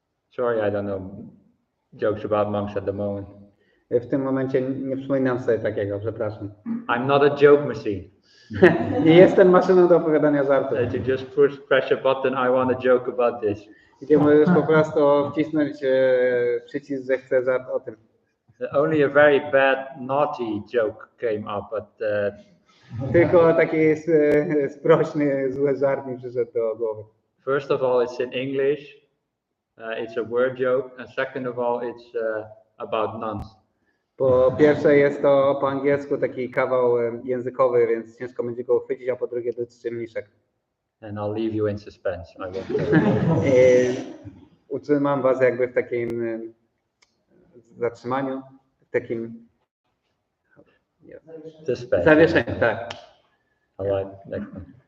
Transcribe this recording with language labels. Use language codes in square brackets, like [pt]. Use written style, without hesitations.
[en] Sorry, I don't know jokes about monks at the moment. [pl] W tym momencie nie przypominam sobie takiego, przepraszam. [en] I'm not a joke machine. [pl] Nie jestem maszyną do opowiadania żartów. [en] That you just press a button, I want to joke about this. [pl] Gdzie możesz po prostu wcisnąć przycisk, że chcę żart o tym. [en] Only a very bad, naughty joke came up, but [pl] Tylko taki sprośny, zły żart mi przyszedł do głowy. [en] first of all, it's in English. It's a word joke, and second of all, it's about nuns. [pl] Po pierwsze jest to po angielsku taki kawał językowy, więc ciężko będzie go uchwycić, a po drugie dotyczy mniszek. [en] And I'll leave you in suspense. I won't tell you. [pl] Utrzymam was jakby w takim zatrzymaniu, w takim [en] Suspense. [pl] zawieszeniu, tak. [en] I like next one.